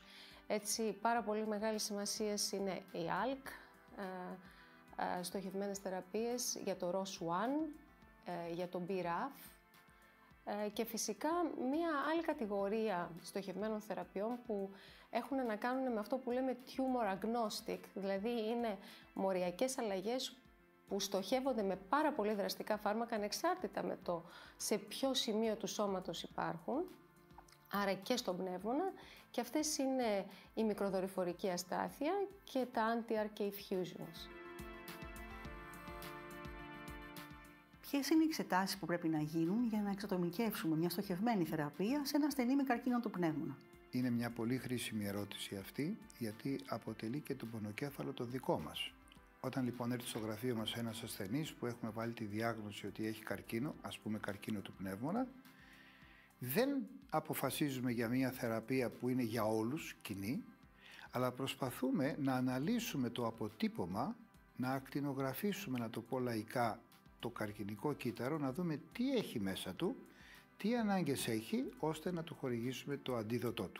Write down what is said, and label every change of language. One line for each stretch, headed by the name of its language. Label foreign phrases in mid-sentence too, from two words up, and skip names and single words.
Greek: Έτσι, πάρα πολύ μεγάλη σημασία είναι η ALK, στοχευμένες θεραπείες για το ROS1, για το BRAF, και φυσικά μία άλλη κατηγορία στοχευμένων θεραπείων που έχουν να κάνουν με αυτό που λέμε
English: tumor agnostic,
Greek: δηλαδή είναι μοριακές αλλαγές που στοχεύονται με πάρα πολύ δραστικά φάρμακα ανεξάρτητα με το σε ποιο σημείο του σώματος υπάρχουν, άρα και στον πνεύμονα, και αυτές είναι η μικροδορυφορική αστάθεια και τα
English: anti-RK fusions.
Greek: Ποιες είναι οι εξετάσεις που πρέπει να γίνουν για να εξατομικεύσουμε μια στοχευμένη θεραπεία σε ένα ασθενή με καρκίνο του πνεύμονα? Είναι μια πολύ χρήσιμη ερώτηση αυτή, γιατί αποτελεί και το πονοκέφαλο το δικό μας. Όταν λοιπόν έρθει στο γραφείο μας ένας ασθενής που έχουμε βάλει τη διάγνωση ότι έχει καρκίνο, ας πούμε καρκίνο του πνεύμονα, δεν αποφασίζουμε για μια θεραπεία που είναι για όλους κοινή, αλλά προσπαθούμε να αναλύσουμε το αποτύπωμα, να ακτινογραφήσουμε, να το πω λαϊκά, το καρκινικό κύτταρο, να δούμε τι έχει μέσα του, τι ανάγκες έχει, ώστε να του χορηγήσουμε το αντίδοτό του.